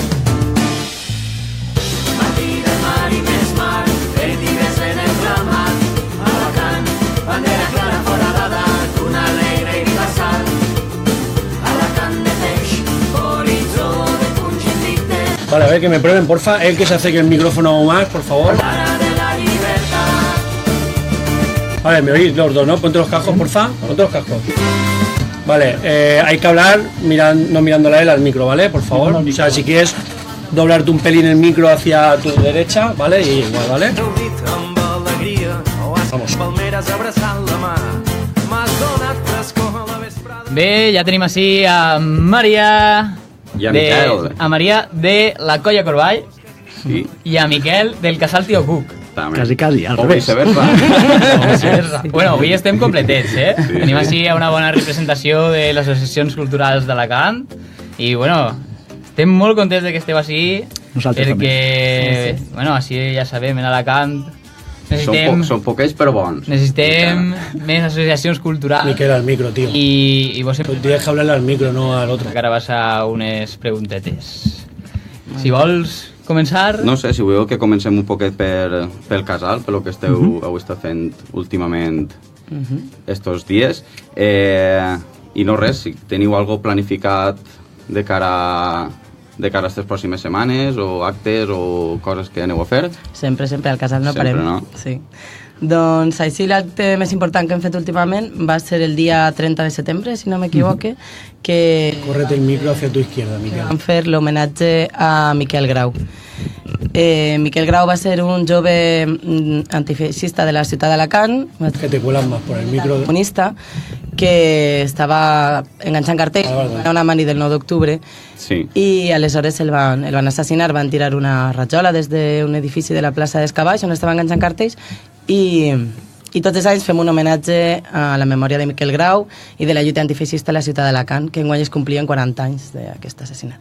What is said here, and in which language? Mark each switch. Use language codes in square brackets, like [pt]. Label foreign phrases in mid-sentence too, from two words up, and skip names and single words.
[ca] Matí del mar i més mar, tires en el clamat, Alacant, bandera clara foradada, d'un alegre i glaçat, Alacant de peix, horitzó de punx invicte. [es] Vale, a ver, que me prueben, porfa. El que se acerque el micrófono más, por favor. Vale, me oís los dos, ¿no? Ponte los cascos, porfa. Ponte los cascos. Vale, hay que hablar no mirándole a él al micro, ¿vale? Por favor. O sea, si quieres doblarte un pelín el micro hacia tu derecha, ¿vale? Y igual, ¿vale? Vamos. [ca] Bé, ja tenim així a Maria... I a Miquel. A Maria de la colla Corball. Sí. I a Miquel del casal Tio Cuc. Quasi, al o revés. viceversa. Bueno, avui estem completets, eh? Sí, Tenim així una bona representació de les associacions culturals d'Alacant i, bueno, estem molt contents que esteu així. Nosaltres perquè, bueno, així ja sabem, en Alacant són poquets però bons. Necessitem més associacions culturals. Miquel, al micro, [es] tío. Y vos tienes que hablarle al micro, no al otro. [ca] Ara vas a unes preguntetes. Si vols començar... No sé, si voleu que comencem un poquet pel casal, pel que heu estat fent últimament estos dies. I no res, si teniu algo planificat de cara a aquestes pròximes setmanes o actes o coses que aneu a fer? Sempre al casal no parem. Sempre, no? Sí. Doncs així l'acte més important que hem fet últimament va ser el dia 30 de setembre, si no m'equivoque, que... [es] Correte el micro hacia tu izquierda, Miquel. [ca] Vam fer l'homenatge a Miquel Grau. Miquel Grau va ser un jove antifeixista de la ciutat d'Alacant, [es] que te cuelan más por el micro, [ca] comunista, que estava enganxant cartells a una mani del 9 d'octubre, sí. I aleshores el van assassinar, van tirar una rajola des d'un edifici de la plaça d'Escabaix on estava enganxant cartells i tots els anys fem un homenatge a la memòria de Miquel Grau i de la lluita antifeixista a la ciutat d'Alacant, que enguany es complien 40 anys d'aquest assassinat.